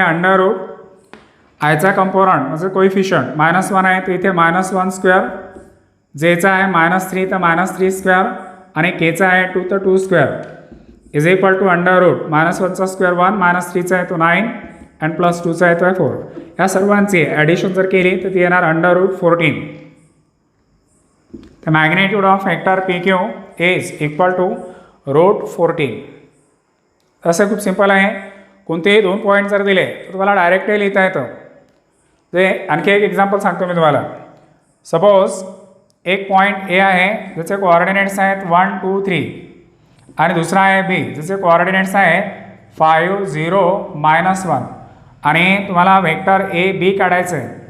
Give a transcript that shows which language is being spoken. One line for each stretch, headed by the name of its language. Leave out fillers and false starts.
Marathi: Under route आयचा component म्हणजे coefficient -1 आहे तर इथे -1², जेचा आहे -3 तर -3² आणि केचा आहे 2 तर 2² is equal to under route -1चा square 1 -3चा आहे तो 9 अँड +2चा आहे तो 4. या सर्वांची ॲडिशन जर केली तर ती येणार under route 14.
English: The magnitude of vector PQ is equal to √14.
Marathi: असं खूप सिंपल आहे. कोणतेही 2 पॉईंट जर दिले तर तुम्हाला डायरेक्टली लिहिता येतं. ते आणखी एक एक्झाम्पल सांगतो मी तुम्हाला. सपोज एक पॉईंट ए आहे ज्याचे कोऑर्डिनेट्स आहेत 1 2 3 आणि दुसरा आहे बी ज्याचे कोऑर्डिनेट्स आहेत 5 0 -1 आणि तुम्हाला वेक्टर ए बी काढायचं आहे.